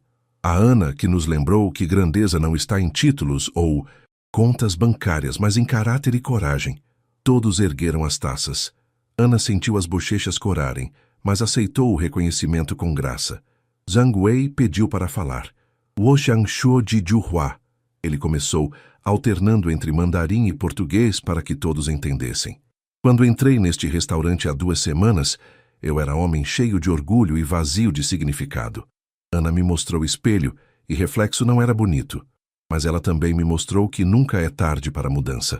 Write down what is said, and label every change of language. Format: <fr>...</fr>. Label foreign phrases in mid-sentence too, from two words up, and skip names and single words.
<pt>A Ana que nos lembrou que grandeza não está em títulos ou contas bancárias, mas em caráter e coragem. Todos ergueram as taças. Ana sentiu as bochechas corarem, mas aceitou o reconhecimento com graça. Zhang Wei pediu para falar.</pt> <zh>我想说几句话.</zh> <pt>Ele começou, alternando entre mandarim e português para que todos entendessem. Quando entrei neste restaurante há 2 semanas, eu era homem cheio de orgulho e vazio de significado. Ana me mostrou o espelho e reflexo não era bonito, mas ela também me mostrou que nunca é tarde para a mudança.</pt>